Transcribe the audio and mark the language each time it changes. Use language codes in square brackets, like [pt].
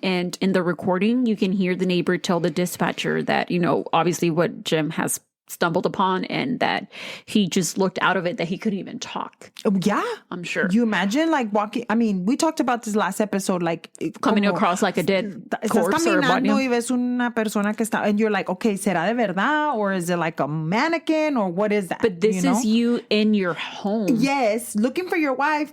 [en] And in the recording, you can hear the neighbor tell the dispatcher that, obviously what Jim has stumbled upon, and that he just looked out of it that he couldn't even talk. Yeah. I'm sure. You imagine like walking, I mean, we talked about this last episode, like coming across like a dead corpse or body. [es] Y ves una persona que está, [en] and you're like, okay, [es] ¿será de verdad? [en] Or is it like a mannequin? Or what is that? But this is you in your home. Yes, looking for your wife.